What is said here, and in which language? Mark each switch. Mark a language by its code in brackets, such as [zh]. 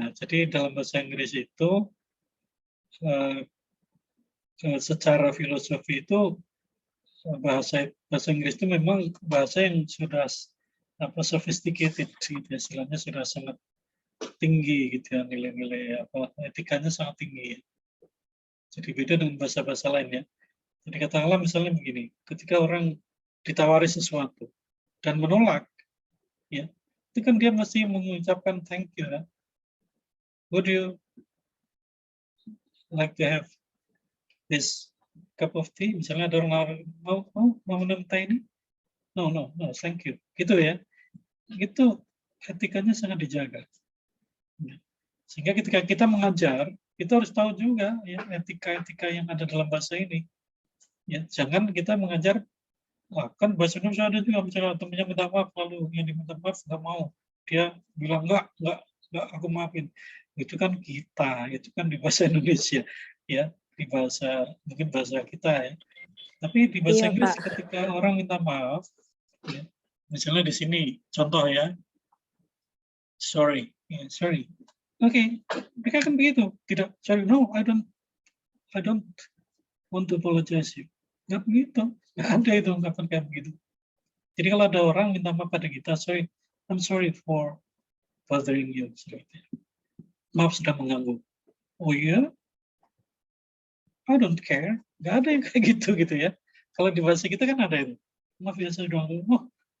[id] Jadi dalam bahasa Inggris itu secara filosofi itu bahasa Inggris itu memang bahasa yang sudah sophisticated gitu, istilahnya sudah sangat tinggi gitu ya, nilai-nilai etikanya sangat tinggi ya. Jadi beda dengan bahasa-bahasa lain ya. Jadi katakanlah misalnya begini, ketika orang ditawari sesuatu dan menolak ya, itu kan dia mesti mengucapkan [en] thank you [id] ya. [en] Would you like to have this cup of tea? [id] Misalnya ada orang mau minum teh ini? [en] No, thank you. [id] Gitu ya. Itu etikanya sangat dijaga. Sehingga ketika kita mengajar, kita harus tahu juga ya etika-etika yang ada dalam bahasa ini. Ya, jangan kita mengajar, kan bahasa Indonesia ada juga misalnya temannya minta maaf lalu yang diminta maaf nggak mau. Dia bilang enggak aku maafin. Itu kan kita, itu kan di bahasa Indonesia ya, di bahasa mungkin bahasa kita ya. Tapi di bahasa Iya, Inggris Pak. ketika orang minta maaf, ya, misalnya di sini contoh ya, [en] sorry. [id] Oke, mereka kan begitu. Tidak, [en] sorry, no, I don't want to apologize you. [id] Nggak begitu, nggak ada itu ungkapan kayak begitu. Jadi kalau ada orang minta maaf pada kita, [en] I'm sorry for bothering you. [id] Maaf sudah mengganggu. Oh iya? [en] I don't care. [id] Nggak ada yang kayak gitu ya. Kalau di bahasa kita kan ada itu. Maaf ya saya sudah mengganggu.